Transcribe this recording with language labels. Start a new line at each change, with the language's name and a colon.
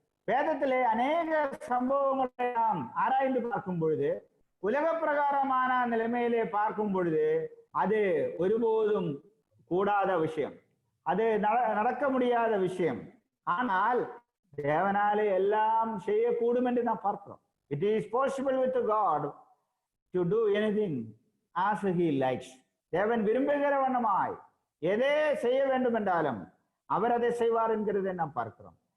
Tamil: வேதத்திலே அநேக சம்பவங்களை நாம் ஆராய்ந்து பார்க்கும் பொழுது உலக பிரகாரமான நிலைமையிலே பார்க்கும் பொழுது அது ஒருபோதும் கூடாத விஷயம், அது நடக்க முடியாத விஷயம். ஆனால் தேவனாலே எல்லாம் செய்யக்கூடும் என்று நாம் பார்க்கிறோம்.
English: It is possible with God to do anything as he likes.
Tamil: தேவன் விரும்புகிற வண்ணமாய் எதை செய்ய வேண்டும் என்றாலும் அவர் அதை செய்வார் என்கிறதை நாம் பார்க்கிறோம்.